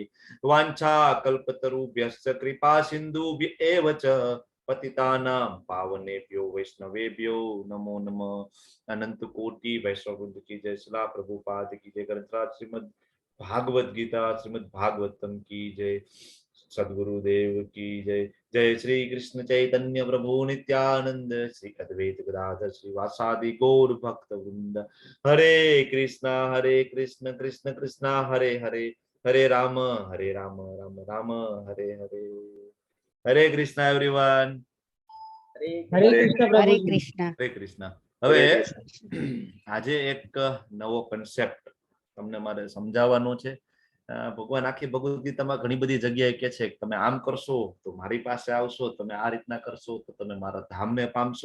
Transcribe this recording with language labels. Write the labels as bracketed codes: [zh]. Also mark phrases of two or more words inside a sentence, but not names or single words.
[sa] वांछा कल्पतरुभ्यश्च कृपा सिंधुभ्य एव च पतितानां पावनेभ्यो वैष्णवेभ्यो नमो नमः. [hi] अनंत कोटि वैष्णव की जय. श्रीला प्रभुपाद की जय. ग्रंथराज श्रीमद भागवत गीता श्रीमद भागवतम की जय. सदगुरुदेव की जय. [sa] जय श्री कृष्ण चैतन्य प्रभु नित्यानंद श्री अद्वैत गदाधर श्रीवासादि गौर भक्त वृंद. हरे कृष्ण कृष्ण कृष्ण हरे हरे, हरे राम राम राम हरे हरे. [hi] हरे कृष्ण एवरीवन. [gu] હરે કૃષ્ણ હરે પ્રભુજી. કૃષ્ણ. હરે કૃષ્ણ. હવે આજે એક નવો કન્સેપ્ટ તમને મારે સમજાવવાનો છે. ભગવાન આખી ભગવદ ગીતામાં ઘણી બધી જગ્યાએ કે છે કે તમે આમ કરશો તો મારી પાસે આવશો, તમે આ રીતના કરશો તો તમે મારા ધામને પામશો.